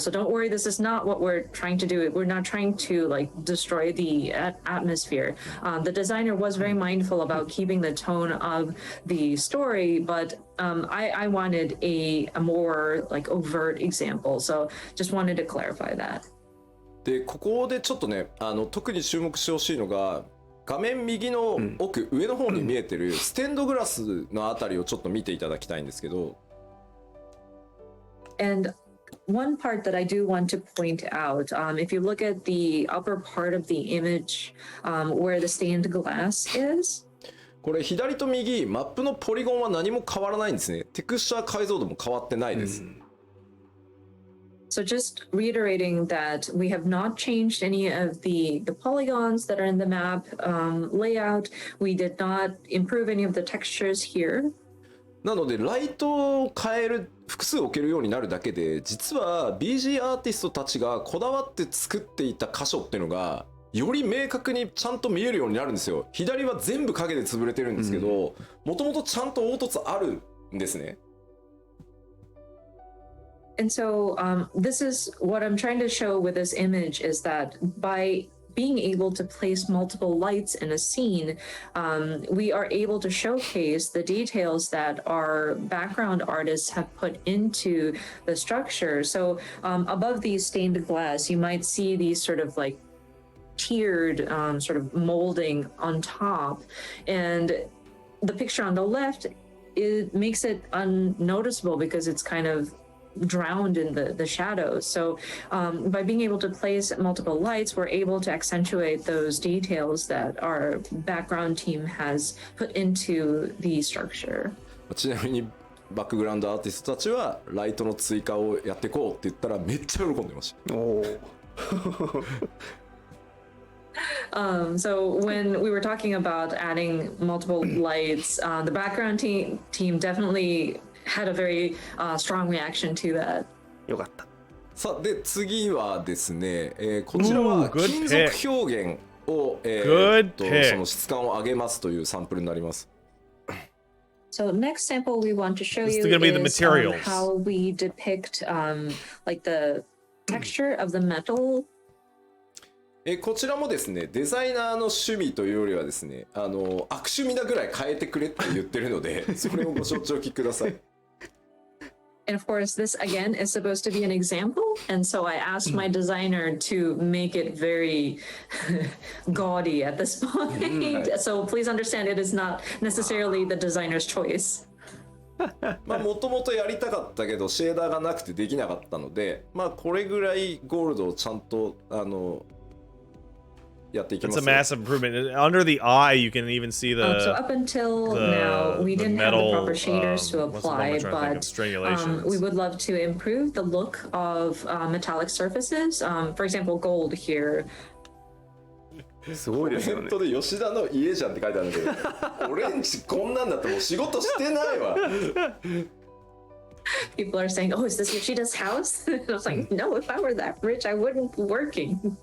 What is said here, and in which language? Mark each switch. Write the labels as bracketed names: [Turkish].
[English] So don't worry, this is not what we're trying to do. We're not trying to like destroy the atmosphere. The designer was very mindful about keeping the tone of the story, but I wanted a more like overt example. So just wanted to clarify that. [Japanese] でここでちょっとね特に注目してほしいのが画面右の奥、上の方に見えてるステンドグラスのあたりをちょっと見ていただきたいんですけど。 [English] And one part that I do want to point out, if you look at the upper part of the image, where the stained glass is. [Japanese] これ左と右マップのポリゴンは何も変わらないんですね。テクスチャー解像度も変わってないです。 [English] So just reiterating that we have not changed any of the polygons that are in the map layout. We did not improve any of the textures here. [Japanese] なのでライトを変える複数置けるようになるだけで実は BG アーティストたちがこだわって作っていた箇所っていうのがより明確にちゃんと見えるようになるんですよ。左は全部影で潰れてるんですけどもともとちゃんと凹凸あるんですね。 [English] And so this is what I'm trying to show with this image is that by being able to place multiple lights in a scene, we are able to showcase the details that our background artists have put into the structure. So above these stained glass, you might see these sort of like tiered sort of molding on top. And the picture on the left, it makes it unnoticeable because it's kind of drowned in the shadows. So by being able to place multiple lights, we're able to accentuate those details that our background team has put into the structure. [Japanese] ちなみにバックグラウンドアーティストたちはライトの追加をやっていこうって言ったらめっちゃ喜んでました。おー [English] So when we were talking about adding multiple lights, the background team definitely had a very strong reaction to that. [Japanese] よかった。さあで次はですね、こちらは金属表現を、その質感を上げますというサンプルになります。 [English] So next sample we want to show you is how we depict like the texture of the metal. [Japanese] こちらもですねデザイナーの趣味というよりはですね悪趣味なぐらい変えてくれって言ってるのでそれをご承知おきください。 [English] And of course, this again is supposed to be an example, and so I asked my designer to make it very gaudy at this point. So please understand, it is not necessarily the designer's choice. [Japanese] まあもともとやりたかったけどシェーダーがなくてできなかったので、まあこれぐらいゴールドをちゃんとやっていきます。 [English] It's a massive improvement. Under the eye, you can even see the. So up until now, we didn't have the proper shaders to apply, but we would love to improve the look of metallic surfaces. For example, gold here. [Japanese] すごいですよね。コメントで吉田の家じゃんって書いてあるんだけど、俺んちこんなんだってもう仕事してないわ。 [English] People are saying, "Oh, is this Yoshida's house?" I was like, "No, if I were that rich, I wouldn't be working."